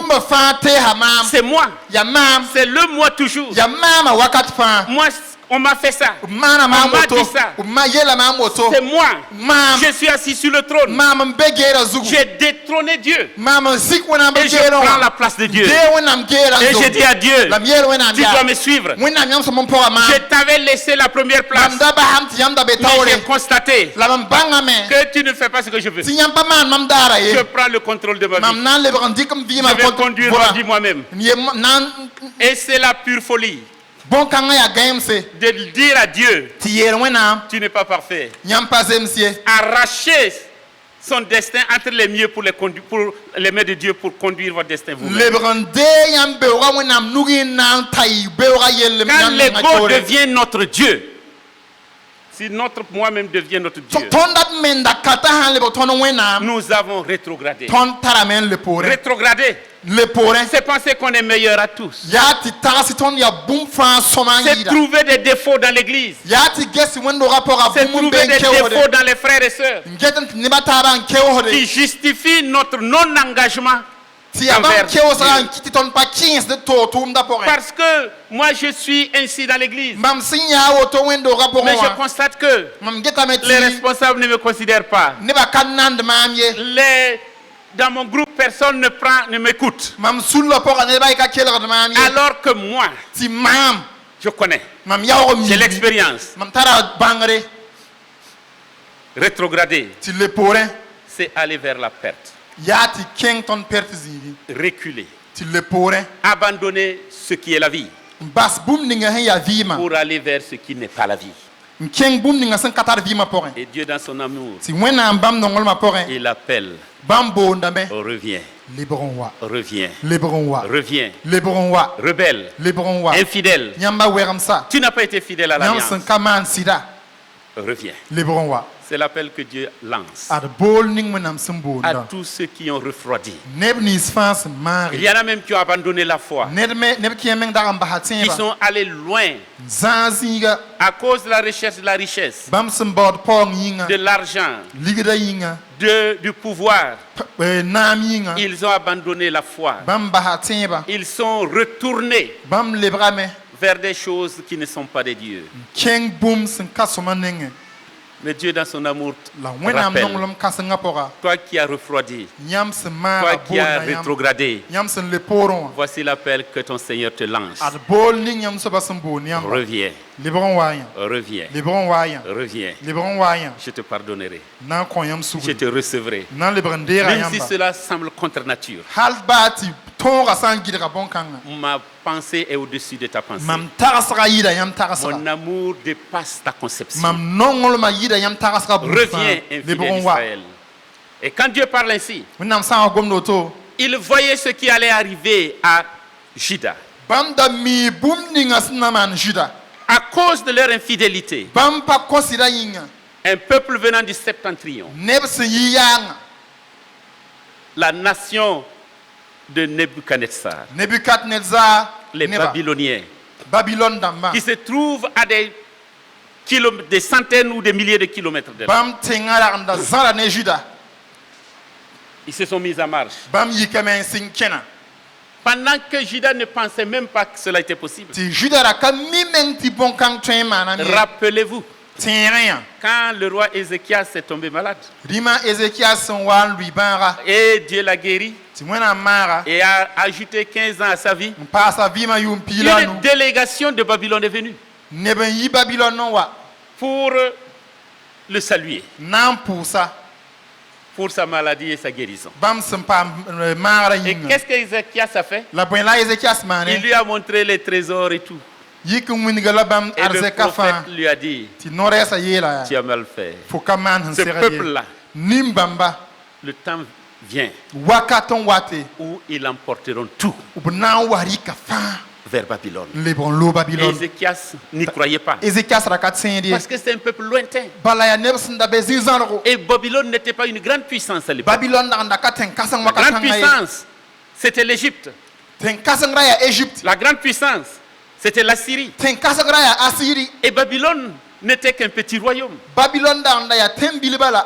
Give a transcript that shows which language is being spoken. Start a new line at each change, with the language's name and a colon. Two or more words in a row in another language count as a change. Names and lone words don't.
Mossi: bũmba fãa teesa maam
French: C'est moi.
Mossi: yaa maam
French: C'est le moi toujours.
Mossi: yaa maama wakat fãa
French: Moi, on m'a fait ça.
Mossi: b maana maam
French: On m'a
Mossi: woto
French: dit ça.
Mossi: b yeela maam woto
French: C'est moi.
Mossi: maam
French: Je suis assis sur le trône.
Mossi: maam n be geera zugu
French: J'ai détrôné Dieu.
Mossi: maam n sik wẽnnaam b
French: Et je
Mossi: geerẽ
French: prends la
Mossi: wã
French: place de Dieu.
Mossi: dee wẽnnaam geera
French: Et je dis à Dieu,
Mossi: la m yeel wẽnnaam
French: tu dois
Mossi: yaa
French: me suivre.
Mossi: wẽnnaam yãmb sẽn n pʋga maam
French: Je t'avais laissé la première place.
Mossi: mam da basam tɩ yãmb da be
French: Mais
Mossi: taoore
French: j'ai constaté
Mossi: la mam bãngame
French: que tu ne fais pas ce que je veux.
Mossi: tɩ yãmb pa maan mam daara ye
French: Je prends le contrôle de ma
Mossi: mam
French: vie.
Mossi: na n lebg n dɩk m vɩɩmã
French: Je vais conduire ma vie moi-même. Et c'est la pure folie
Mossi: bõn-kãngã yaa gãemse
French: de dire à Dieu,
Mossi: tɩ yeel wẽnnaam
French: tu n'es pas parfait.
Mossi: yãmb pa zems ye
French: Arracher son destin entre les mieux pour les mains de Dieu pour conduire votre destin vous-même.
Mossi: lebg n dee yãmb beoogã wẽnnaam nugẽ n na n tay beoogã yellem
French: Quand
Mossi: yãmb menga
French: l'ego
Mossi: taoore
French: devient notre Dieu, si notre moi-même devient notre Dieu,
Mossi: tõnd dat menda kata sã n lebg tõnd wẽnnaam
French: nous avons rétrogradé.
Mossi: tõnd tarame n le poorẽ
French: Rétrogradé,
Mossi: le poorẽ
French: c'est penser qu'on est meilleur à tous.
Mossi: yaa tɩ tags tɩ tõnd yaa bũmb fãa sõma n
French: C'est
Mossi: yɩɩda
French: trouver des défauts dans l'église.
Mossi: yaa tɩ ges wẽnd-doogã pʋga
French: C'est
Mossi: bũmb n be
French: trouver
Mossi: n
French: des
Mossi: keoosde
French: défauts dans les frères et sœurs
Mossi: n get n tɩ nebã taaba n keoosde
French: qui justifient notre non-engagement.
Mossi: tɩ yaa bãmb
French: envers
Mossi: keoosgã
French: Dieu.
Mossi: n kɩ tɩ tõnd pa kẽesd toog tʋʋmdã pʋgẽ
French: Parce que moi je suis ainsi dans l'église.
Mossi: mam sẽn yã woto wẽnd-doogã
French: Mais
Mossi: pʋgẽ
French: je
Mossi: wã
French: constate que
Mossi: mam getame
French: les
Mossi: tɩ
French: responsables ne me considèrent pas.
Mossi: nebã ka nand maam ye
French: Dans mon groupe, personne ne m'écoute.
Mossi: mam sulla pʋga nebã y ka kelgd maam ye
French: Alors que moi,
Mossi: tɩ maam
French: je connais.
Mossi: mam yaoog
French: J'ai
Mossi: mi
French: l'expérience.
Mossi: mam tara bãngre
French: Rétrograder,
Mossi: tɩ le poorẽ
French: c'est aller vers la perte.
Mossi: yaa tɩ kẽng tõnd pɛrt zĩigi
French: Reculer.
Mossi: tɩ le poorẽ
French: Abandonner ce qui est la vie
Mossi: n bas bũmb ninga sẽn yaa vɩɩmã
French: pour aller vers ce qui n'est pas la vie.
Mossi: n kẽng bũmb ninga sẽn ka tar vɩɩmã pʋgẽ
French: Et Dieu, dans son amour,
Mossi: tɩ wẽnnaam bãmb nonglmã pʋgẽ
French: il appelle.
Mossi: bãmb boondame
French: Reviens,
Mossi: lebg n wa
French: reviens,
Mossi: lebg n wa
French: reviens.
Mossi: lebg n wa
French: Rebelle,
Mossi: lebg n wa
French: infidèle.
Mossi: yãmba wegemsa
French: Tu n'as pas été fidèle à
Mossi: yãmb
French: l'alliance.
Mossi: sẽn ka maan sɩda
French: Reviens.
Mossi: lebg n wa
French: C'est l'appel que Dieu lance
Mossi: ad bool ning wẽnnaam sẽn
French: à
Mossi: boonda
French: tous ceux qui ont refroidi.
Mossi: neb nins fãa sẽn
French: Il
Mossi: maage
French: y en a même qui ont abandonné la foi,
Mossi: neb kẽ meng dag n basa
French: qui
Mossi: tẽeba
French: sont allés loin
Mossi: zãag zĩiga
French: à cause de la recherche de la richesse,
Mossi: bãmb sẽn baood paoong yĩnga
French: de l'argent,
Mossi: ligda yĩnga
French: du pouvoir.
Mossi: naam yĩnga
French: Ils ont abandonné la foi.
Mossi: bãmb basa tẽeba
French: Ils sont retournés
Mossi: bãmb lebgame
French: vers des choses qui ne sont pas de Dieu.
Mossi: kẽng bũmb sẽn ka sõma nengẽ
French: Mais Dieu, dans son amour,
Mossi: la wẽnnaam
French: rappelle,
Mossi: nonglem kãsengã pʋga
French: toi qui as refroidi,
Mossi: yãmb sẽn
French: toi
Mossi: maaga
French: qui as
Mossi: boolda
French: rétrogradé,
Mossi: yãmb sẽn le poorẽ wã
French: voici l'appel que ton Seigneur te lance.
Mossi: ad bool ning yãmb soaba sẽn boond yãmba
French: Reviens,
Mossi: lebg n waa yã
French: reviens,
Mossi: lebg n waa yã
French: reviens.
Mossi: lebg n waa yã
French: Je te pardonnerai,
Mossi: na n kõ yãmb
French: je
Mossi: sugri
French: te recevrai.
Mossi: n na n lebg n deega
French: Même si
Mossi: yãmba
French: cela semble contre nature,
Mossi: hal baa tɩ tõogã sã n gɩdga bõn-kãngã
French: ma pensée est au-dessus de ta pensée.
Mossi: mam tagsga yɩɩda yãmb tagsga
French: Mon amour dépasse ta conception.
Mossi: mam nonglmã yɩɩda yãmb tagsga buud fãa
French: Reviens,
Mossi: lebg
French: infidèle
Mossi: n wa Israël.
French: Et quand Dieu parle ainsi,
Mossi: wẽnnaam sã n wa gomd woto
French: il voyait ce qui allait arriver à Juda.
Mossi: bãmb da mii bũmb ninga sẽn na maan Juda
French: À cause de leur infidélité,
Mossi: bãmb pa kõ sɩda yĩnga
French: un peuple venant du septentrion,
Mossi: neb sẽn yɩ yaangã
French: la nation de Nebuchadnezzar,
Mossi: nebukadnezar
French: les
Mossi: neba
French: Babyloniens,
Mossi: babylone dãmbã
French: qui se trouvent à des centaines ou des milliers de kilomètres de là.
Mossi: bãmb tẽngã ragenda zãra ne Juda
French: Ils se sont mis en marche.
Mossi: bãmb yikame n sẽn kẽna
French: Pendant que Juda ne pensait même pas que cela était possible.
Mossi: tɩ Juda ra ka mi meng tɩ bõn-kãng tõe n maana me
French: Rappelez-vous,
Mossi: tẽegẽ yã
French: quand le roi Ézéchias est tombé malade,
Mossi: rĩma ézéchias sẽn wa n lʋɩ bãaga
French: et Dieu l'a guéri
Mossi: tɩ wẽnnaam maaga
French: et a ajouté 15 ans à sa vie,
Mossi: n paasa vɩɩmã yʋʋm piila
French: une délégation de Babylone est venue
Mossi: neb n yi babilon n wa
French: pour le saluer,
Mossi: n na n pʋʋsa
French: pour sa maladie et sa guérison.
Mossi: bãmb sẽn paam maagrã
French: Et
Mossi: yĩnga
French: qu'est-ce qu'Ézéchias a fait?
Mossi: la bõe la ézéchias
French: Il
Mossi: maane
French: lui a montré les trésors et tout.
Mossi: yik n wĩnga la bãmb
French: Et le
Mossi: arzɛka fãa
French: prophète lui a dit,
Mossi: tɩ no-rɛɛsã yeela
French: tu as mal fait.
Mossi: fo ka maan sẽn
French: Ce
Mossi: segd ye
French: peuple-là,
Mossi: nin bãmba
French: le temps vient
Mossi: wakat n wate
French: où ils emporteront tout
Mossi: b na n wa rɩka fãa
French: vers Babylone.
Mossi: n lebg n lo
French: Et
Mossi: babilon
French: Ézéchias n'y croyait pas.
Mossi: ézéchias ra ka tẽed ye
French: Parce que c'est un peuple lointain.
Mossi: bala yaa neb sẽn da be zĩ-zãrgo
French: Et Babylone n'était pas une grande puissance à l'époque.
Mossi: babilon dagenda ka tẽn-kãseng
French: La grande
Mossi: wakat-kãngã ye
French: puissance, c'était l'Égypte.
Mossi: tẽn-kãseng ra yaa égypte
French: La grande puissance, c'était la Syrie.
Mossi: tẽn-kãseng ra yaa asiri
French: Et Babylone n'était qu'un petit royaume.
Mossi: babilon dagenda yaa tẽn-bilbã la